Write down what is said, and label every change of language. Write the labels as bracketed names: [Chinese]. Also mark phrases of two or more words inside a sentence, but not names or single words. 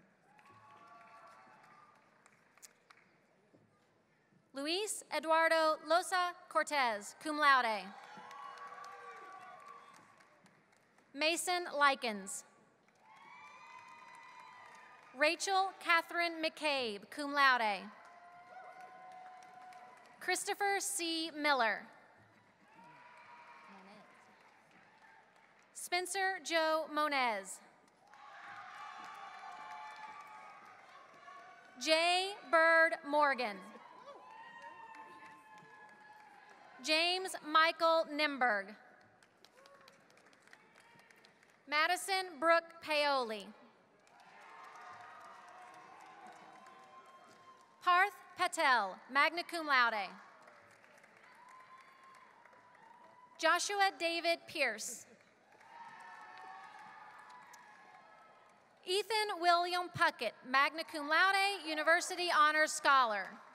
[English] Luis Eduardo Loza Cortez, [Latin] cum laude. [English] Mason Likens. Rachel Catherine McCabe, [Latin] cum laude. [English] Christopher C. Miller. Spencer Joe Moniz. J. Bird Morgan. James Michael Nimberg. Madison Brooke Paoli. Parth Patel, [Latin] magna cum laude. [English] Joshua David Pierce. Ethan William Puckett, [Latin] magna cum laude, [English] University Honors Scholar.